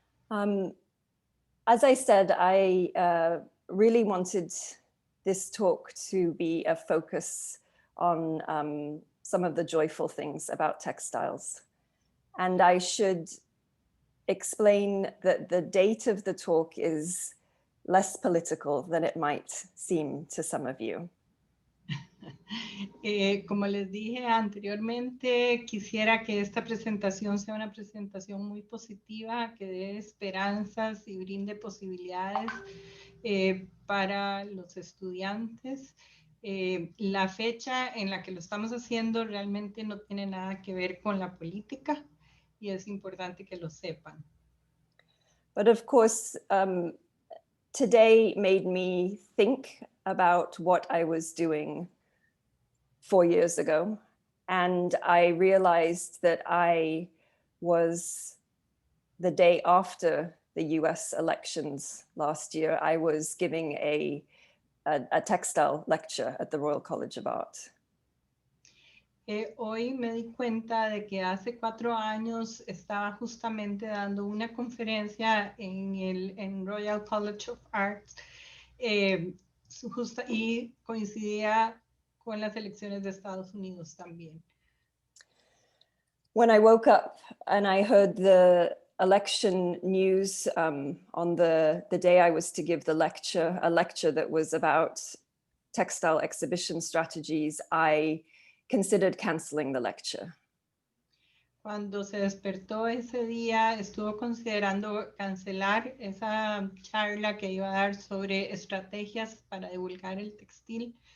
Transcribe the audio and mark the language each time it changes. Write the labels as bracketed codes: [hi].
[en] As I said, I really wanted this talk to be a focus on some of the joyful things about textiles. And I should explain that the date of the talk is less political than it might seem to some of you. [es] Como les dije anteriormente, quisiera que esta presentación sea una presentación muy positiva, que dé esperanzas y brinde posibilidades para los estudiantes. La fecha en la que lo estamos haciendo realmente no tiene nada que ver con la política y es importante que lo sepan. [en] But of course, today made me think about what I was doing 4 years ago. And I realized that I was, the day after the US elections last year, I was giving a textile lecture at the Royal College of Art. [es] Hoy me di cuenta de que hace 4 años estaba justamente dando una conferencia en Royal College of Arts y coincidía con las elecciones de Estados Unidos también. [en] When I woke up and I heard the election news on the day I was to give the lecture, a lecture that was about textile exhibition strategies, I considered canceling the lecture. [es] Cuando se despertó ese día, estuvo considerando cancelar esa charla que iba a dar sobre estrategias para divulgar el textil.